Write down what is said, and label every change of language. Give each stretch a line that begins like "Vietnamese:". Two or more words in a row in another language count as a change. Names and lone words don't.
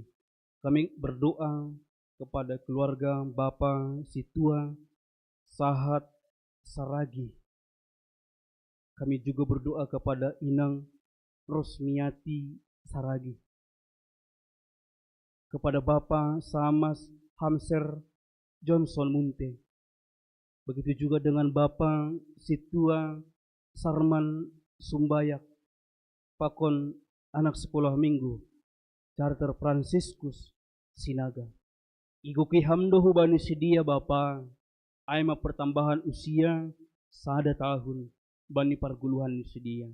Indonesian: Kami berdoa kepada keluarga Bapa Situa Sahat Saragi. Kami juga berdoa kepada Inang Rosmiati Saragi, kepada Bapak Samas Hamser Johnson Munte, begitu juga dengan Bapak Situa Sarman Sumbayak, Pakon anak sekolah minggu Charter Franciscus Sinaga.
Batak Simalungun: Iguki hamdohu bani sedia Bapa, aima
Indonesian: pertambahan usia 1 tahun
Batak Simalungun: bani perguluhan sedia.